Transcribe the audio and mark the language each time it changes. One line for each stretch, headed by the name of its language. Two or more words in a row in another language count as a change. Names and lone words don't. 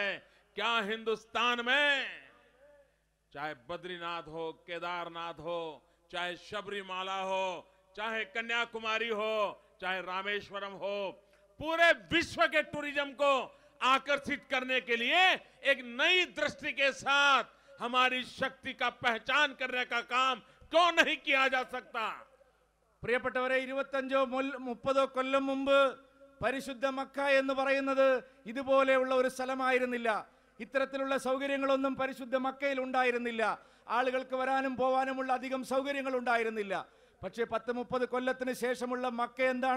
Hindi: क्या हिंदुस्तान में चाहे बद्रीनाथ हो, केदारनाथ हो, चाहे शबरीमाला हो, चाहे कन्याकुमारी हो, चाहे रामेश्वरम हो, पूरे विश्व के टूरिज्म को आकर्षित करने के लिए एक नई दृष्टि के साथ हमारी शक्ति का पहचान करने का काम क्यों नहीं किया जा सकता?
Malayalam: പ്രിയപ്പെട്ടവരെ, 25-30 കൊല്ലം മുമ്പ് പരിശുദ്ധ മക്ക എന്ന് പറയുന്നത് ഇതുപോലെയുള്ള ഒരു സ്ഥലമായിരുന്നില്ല. ഇത്തരത്തിലുള്ള സൗകര്യങ്ങളൊന്നും പരിശുദ്ധ മക്കയിൽ ഉണ്ടായിരുന്നില്ല. ആളുകൾക്ക് വരാനും പോവാനുമുള്ള അധികം സൗകര്യങ്ങൾ ഉണ്ടായിരുന്നില്ല. പക്ഷേ 10-30 കൊല്ലത്തിന് ശേഷമുള്ള മക്ക എന്താണ്?